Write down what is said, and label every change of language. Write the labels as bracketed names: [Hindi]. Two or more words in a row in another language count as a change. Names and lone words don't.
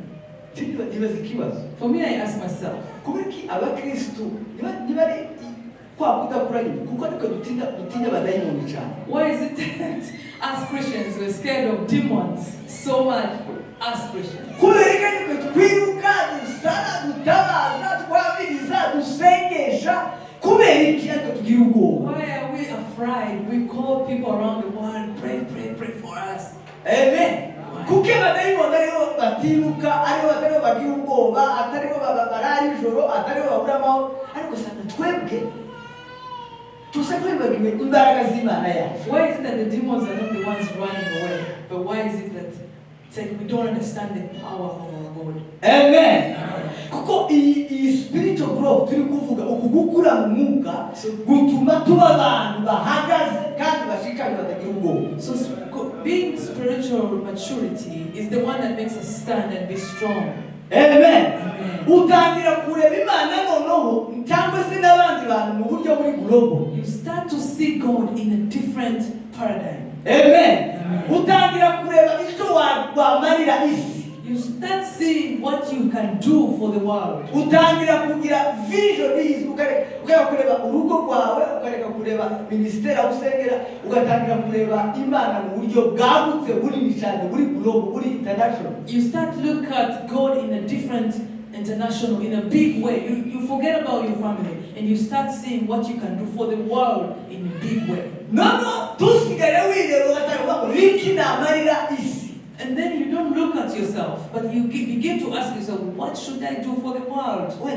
[English] For me, I ask myself, why is it that as Christians we're scared of demons so much as Christians? Why are we afraid? We call people around the world, pray for us. Amen. [Kinyarwanda] Kuke badayimoni ariho batiruka ariho batariho bagira ubwoba atariho barara ijoro atariho babura amahoro ariko sana twebwe tusakwibagirwe imbaraga z'Imana yacu. [English] Why is it that the demons are not the ones running away, but why is it that we don't understand the power of our God? Amen. [Kinyarwanda] Kuko iyi [English] spiritual growth [Kinyarwanda] turi kuvuga ukugukura mu mwuka gutuma tuba abantu bahagaze kandi bashikanye batagira ubwoba. [English] So being spiritual maturity is the one that makes us stand and be strong. Amen. [Kinyarwanda] Utangira kureba Imana noneho cyangwa se n'abandi bantu mu buryo buri global. [English] You start to see God in a different paradigm. Amen. [Kinyarwanda] Utangira kureba icyo wamarira isi. [English] You start seeing what you can do for the world. [Kinyarwanda] Utangira kugira [English] vision is [Kinyarwanda] ukareka kureba urugo rwawe ukareka kureba ministeri aho usengera ugatangira kureba Imana mu buryo bwagutse buri cyane buri global buri international. [English] You start to look at God in a different international in a big way. You forget about your family and you start seeing what you can do for the world in a big way. And then you don't look at yourself, but you begin to ask yourself, what should I do for the world?